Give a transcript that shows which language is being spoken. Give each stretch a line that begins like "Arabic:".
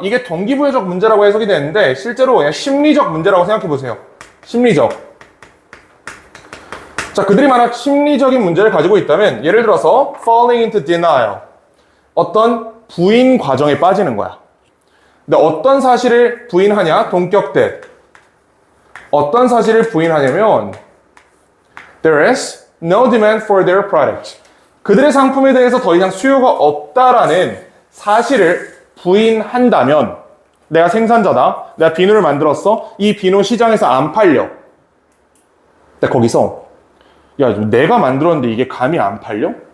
Korean: 이게 동기부여적 문제라고 해석이 되는데 실제로 그냥 심리적 문제라고 생각해 보세요. 심리적. 자, 그들이 만약 심리적인 문제를 가지고 있다면 예를 들어서
English: falling into denial.
Korean: 어떤 부인 과정에 빠지는 거야. 근데 어떤 사실을 부인하냐? 동격대. 어떤 사실을 부인하냐면
English: There is no demand for their product.
Korean: 그들의 상품에 대해서 더 이상 수요가 없다라는 사실을 부인한다면 내가 생산자다. 내가 비누를 만들었어. 이 비누 시장에서 안 팔려. 근데 거기서 야, 내가 만들었는데 이게 감히 안 팔려?